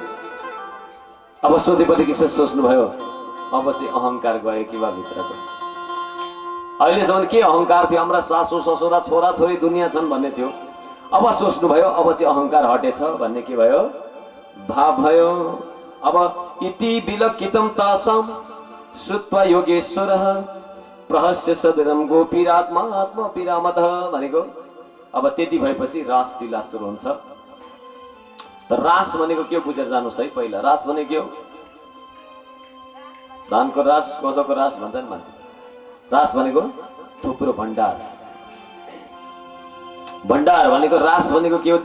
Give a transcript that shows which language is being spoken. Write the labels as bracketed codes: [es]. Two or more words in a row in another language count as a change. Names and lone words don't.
[ne] अब सोचेपछि किन सोच्नुभयो, अब चाहिँ अहंकार गयो कि बा भित्रको। अहिलेसम्म के अहंकार थियो, हाम्रा सासू ससुरा छोरा छोरी दुनियाँ छन् भन्ने थियो। अब सोच्नुभयो अब चाहिँ अहंकार हटेछ भन्ने के भयो, भाव भयो। [sa] अब इति विलकितम तासाम श्रुत्वा योगेश्वरः प्रहस्य सदरम गोपीरात्मा आत्मा पिरामतः भनेको। [ne] अब त्यति भएपछि रास लीला सुरु हुन्छ। त रास भनेको के बुझेर जानुस् है। पहिला रास भनेको के हो? धानको रास, कोदोको रास भन्छन् मान्छे। रास भनेको थुप्रो भण्डार। भण्डार भनेको रास भनेको के हो?